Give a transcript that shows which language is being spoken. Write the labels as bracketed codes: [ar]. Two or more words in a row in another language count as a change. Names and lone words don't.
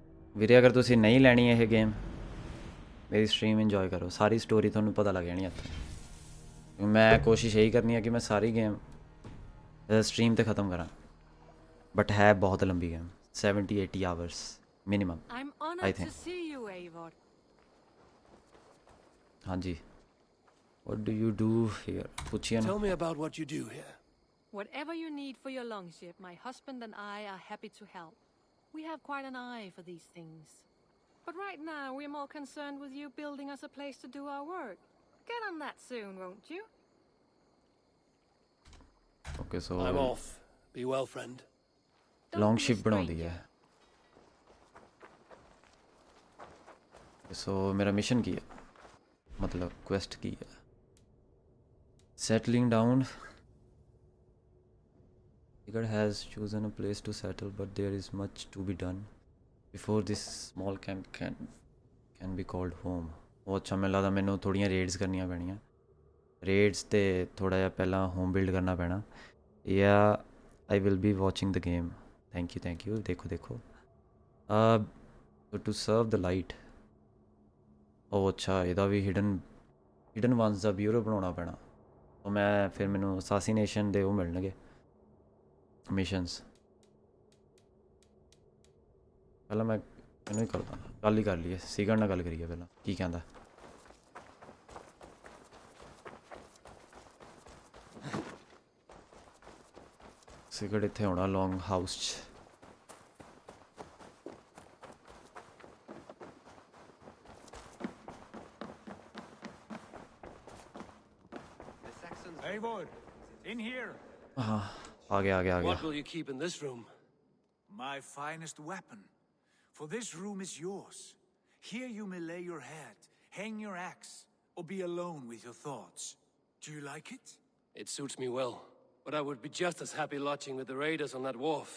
[pa] ਵੀਰੇ ਅਗਰ ਤੁਸੀਂ ਨਹੀਂ ਲੈਣੀ ਇਹ ਗੇਮ ਮੇਰੀ [en] stream enjoy [pa] ਕਰੋ, ਸਾਰੀ ਸਟੋਰੀ ਤੁਹਾਨੂੰ ਪਤਾ ਲੱਗ ਜਾਣੀ ਇੱਥੇ। ਮੈਂ ਕੋਸ਼ਿਸ਼ ਇਹੀ ਕਰਨੀ ਹੈ ਕਿ ਮੈਂ ਸਾਰੀ [en] game stream [pa] ਤੇ ख़त्म ਕਰਾਂ, ਬਟ ਹੈ ਬਹੁਤ ਲੰਬੀ ਗੇਮ, 70-80 [en] hours minimum I think. [pa] ਹਾਂਜੀ। [en] What do you do here? [pa] ਪੁੱਛਿਆ ਨਾ। [en] Tell me about what you do here. Whatever you need for your longship, my husband and I are happy to help. We have quite an eye for these things. But right now, we're more concerned with you building us a place to do our work. Get on that soon, won't you? Okay, so I'm off. Be well, friend. long ship [pa] ਬਣਾਉਂਦੀ ਹੈ। ਸੋ ਮੇਰਾ ਮਿਸ਼ਨ ਕੀ ਹੈ, ਮਤਲਬ ਕੁਐਸਟ ਕੀ ਹੈ? [en] settling down. Sigurd has chosen a place to settle, but there is much to be done before this small camp can be called home. [pa] ਉਹ ਅੱਛਾ, ਮੈਨੂੰ ਲੱਗਦਾ ਮੈਨੂੰ ਥੋੜ੍ਹੀਆਂ ਰੇਡਸ ਕਰਨੀਆਂ ਪੈਣੀਆਂ, ਰੇਡਸ ਤੇ ਥੋੜ੍ਹਾ ਜਿਹਾ ਪਹਿਲਾਂ [en] home build [pa] ਕਰਨਾ ਪੈਣਾ। [en] ਜਾਂ I will be watching the game. thank you. ਦੇਖੋ to serve the light. [pa] ਉਹ ਅੱਛਾ, ਇਹਦਾ ਵੀ ਹਿਡਨ ਵਨਸ ਦਾ ਬਿਊਰੋ ਬਣਾਉਣਾ ਪੈਣਾ। ਉਹ ਮੈਂ ਫਿਰ ਮੈਨੂੰ ਅਸਾਸੀਨੇਸ਼ਨ ਦੇ ਉਹ ਮਿਲਣਗੇ ਮਿਸ਼ਨਸ। ਪਹਿਲਾਂ ਮੈਂ ਇਹਨੂੰ ਹੀ ਕਰਦਾ, ਗੱਲ ਹੀ ਕਰ ਲਈਏ, ਸਿਗਰਟ ਨਾਲ ਗੱਲ ਕਰੀਏ ਪਹਿਲਾਂ, ਕੀ ਕਹਿੰਦਾ। ਸਿਗਰਟ ਇੱਥੇ ਆਉਣਾ [en] long house [pa] 'ਚ। [en] Eivor, in here. [hi] हाँ, आ गया। [en] What will you keep in this room? My finest weapon. For this room is yours. Here you may lay your head, hang your axe, or be alone with your thoughts. Do you like it? It suits me well, but I would be just as happy lodging with the raiders on that wharf.